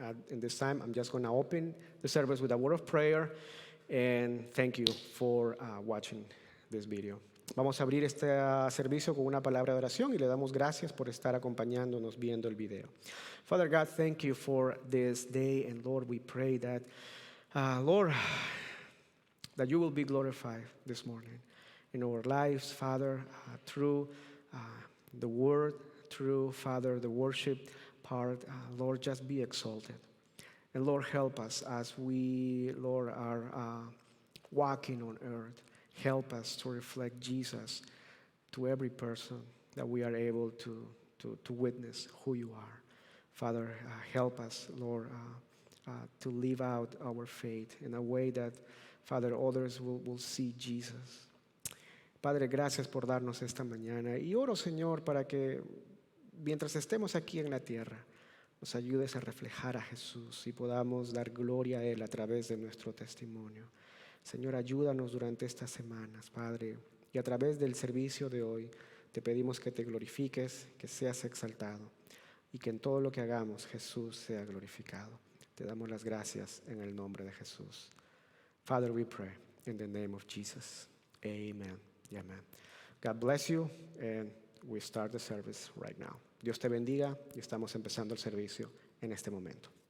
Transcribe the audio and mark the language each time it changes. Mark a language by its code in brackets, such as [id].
[en] In this time, I'm just going to open the service with a word of prayer, and thank you for watching this video. [es] Vamos a abrir este servicio con una palabra de oración y le damos gracias por estar acompañándonos viendo el video. [en] Father God, thank you for this day, and Lord, we pray that, Lord, that you will be glorified this morning in our lives, Father, through the word, through, Father, the worship part. Lord, just be exalted. And Lord, help us as we, Lord, are walking on earth. Help us to reflect Jesus to every person that we are able to witness who you are. Father, help us, Lord, to live out our faith in a way that, Father, others will see Jesus. [es] Padre, gracias por darnos esta mañana. Y oro, Señor, para que mientras estemos aquí en la tierra, nos ayudes a reflejar a Jesús y podamos dar gloria a Él a través de nuestro testimonio. Señor, ayúdanos durante estas semanas, Padre, y a través del servicio de hoy te pedimos que te glorifiques, que seas exaltado y que en todo lo que hagamos Jesús sea glorificado. Te damos las gracias en el nombre de Jesús. [en] Father, we pray in the name of Jesus. Amen. Amen. God bless you, and we start the service right now. [es] Dios te bendiga y estamos empezando el servicio en este momento.